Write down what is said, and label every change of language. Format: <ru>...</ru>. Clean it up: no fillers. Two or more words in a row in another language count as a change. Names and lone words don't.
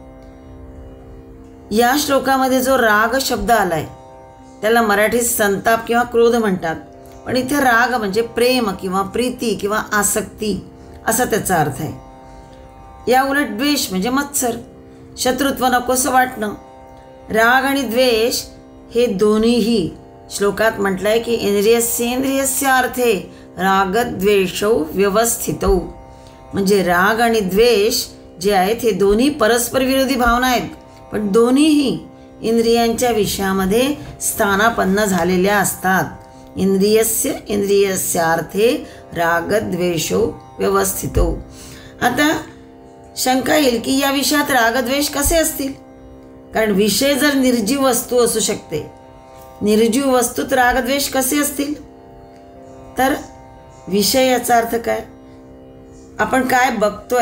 <mr>या श्लोकामध्ये जो राग शब्द आलाय त्याला मराठीत संताप किंवा क्रोध म्हणतात. पण इथे राग म्हणजे प्रेम किंवा प्रीती किंवा आसक्ती असा त्याचा अर्थ आहे. या उलट द्वेष म्हणजे मत्सर, शत्रुत्व नकोसं वाटणं. राग आणि द्वेष हे दोन्हीही श्लोकात म्हटलंय की</mr> <sa>इंद्रियस्येंद्रियस्य अर्थे रागद्वेषौ व्यवस्थितौ.</sa> <mr>म्हणजे राग आणि द्वेष जे आहेत हे दोन्ही परस्पर विरोधी भावना आहेत, पण दोन्हीही इंद्रियांच्या विषयामध्ये स्थानापन्न झालेल्या असतात.</mr> <sa>इंद्रियस्य अर्थे रागद्वेषौ व्यवस्थितौ.</sa> <mr>आता शंका येईल की या विषयात रागद्वेष कसे असतील? कारण विषय जर निर्जीव वस्तू असू शकते, निर्जीव वस्तूत रागद्वेष कसे असतील? तर विषय याचा अर्थ काय? आपण काय बघतोय?</mr>